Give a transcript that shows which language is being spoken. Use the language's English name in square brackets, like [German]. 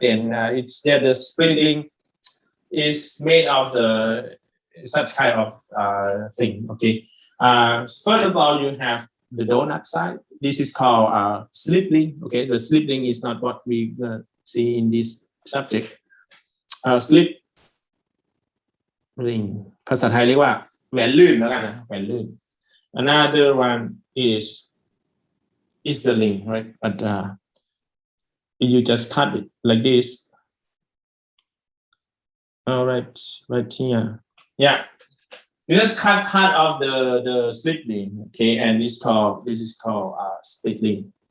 [English] Then it's there. The split link is made of such kind of thing. Okay. First of all, you have the donut side. This is called slip link. Okay, the slip link is not what we see in this subject. [Thai] Slip link ภาษาไทยเรียกว่าแหวนลื่นแล้วกันนะแหวนลื่น [English] Another one is the link, right? But you just cut it like this. All right, right here. Yeah, you just cut part of the slip link, okay, and this is called split link.